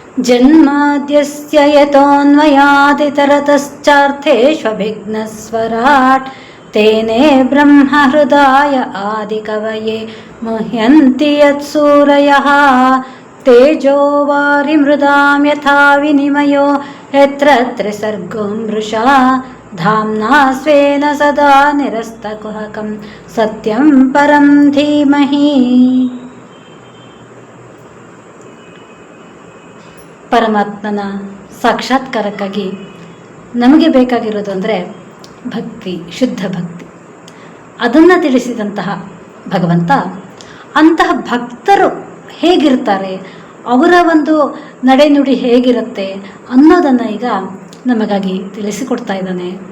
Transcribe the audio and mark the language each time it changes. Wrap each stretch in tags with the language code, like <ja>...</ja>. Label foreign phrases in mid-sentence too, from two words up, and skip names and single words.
<sa>ಜನ್ಮಾದ್ಯಸ್ಯ ಯತೋನ್ಮಯಾದಿತರತಶ್ಚಾರ್ಥೇಷ್ವಭಿಘ್ನಸ್ವರಾಟ್ ತೇನೇ ಬ್ರಹ್ಮ ಹೃದಯ ಆದಿಕವಯೇ ಮುಹ್ಯಂತಿ ಯತ್ಸೂರಯಃ ತೇಜೋ ವಾರಿಮೃದಾಂ ಯಥಾ ವಿನಿಮಯೋ ಯತ್ರ ತ್ರಿಸರ್ಗೋ ಮೃಷಾ ಧಾಮ್ನಾ ಸ್ವೇನ ಸದಾ ನಿರಸ್ತಕುಹಕಂ ಸತ್ಯಂ ಪರಂ ಧೀಮಹಿ.</sa> <kn>ಪರಮಾತ್ಮನ ಸಾಕ್ಷಾತ್ಕಾರಕ್ಕಾಗಿ ನಮಗೆ ಬೇಕಾಗಿರೋದು ಅಂದರೆ ಭಕ್ತಿ, ಶುದ್ಧ ಭಕ್ತಿ. ಅದನ್ನು ತಿಳಿಸಿದಂತಹ ಭಗವಂತ ಅಂತಹ ಭಕ್ತರು ಹೇಗಿರ್ತಾರೆ, ಅವರ ಒಂದು ನಡೆನುಡಿ ಹೇಗಿರುತ್ತೆ ಅನ್ನೋದನ್ನು ಈಗ ನಮಗಾಗಿ ತಿಳಿಸಿಕೊಡ್ತಾ ಇದ್ದಾನೆ.</kn>